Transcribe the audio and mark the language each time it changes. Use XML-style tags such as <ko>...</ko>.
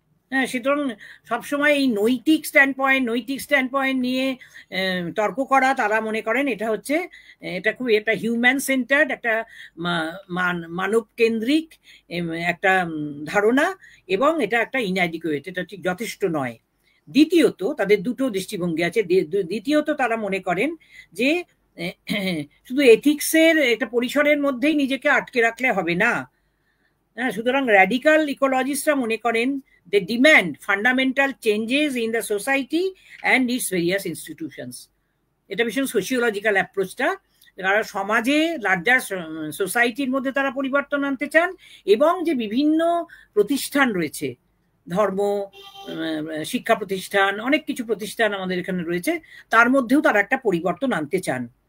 <bn>হ্যাঁ, সুতরাং সবসময় এই নৈতিক স্ট্যান্ড পয়েন্ট নিয়ে তর্ক করা, তারা মনে করেন এটা হচ্ছে, এটা খুব একটা হিউম্যান সেন্টার্ড, একটা মানব কেন্দ্রিক একটা ধারণা, এবং এটা একটা ইনঅ্যাডিকুয়েট, এটা ঠিক যথেষ্ট নয়। দ্বিতীয়ত তাদের দুটো দৃষ্টিভঙ্গি আছে। দ্বিতীয়ত তারা মনে করেন যে শুধু এথিক্সের একটা পরিসরের মধ্যেই নিজেকে আটকে রাখলে হবে না। হ্যাঁ, সুতরাং র্যাডিক্যাল ইকোলজিস্টরা মনে করেন</bn> <en>they demand fundamental changes in the society and its various institutions.</en> <bn>এটা ভীষণ সোশিওলজিক্যাল অ্যাপ্রোচটা, তারা সমাজে লার্জার সোসাইটির মধ্যে তারা পরিবর্তন আনতে চান, এবং যে বিভিন্ন প্রতিষ্ঠান রয়েছে, ধর্ম, শিক্ষা প্রতিষ্ঠান, অনেক কিছু প্রতিষ্ঠান আমাদের এখানে রয়েছে, তার মধ্যেও তারা একটা পরিবর্তন আনতে চান।</bn>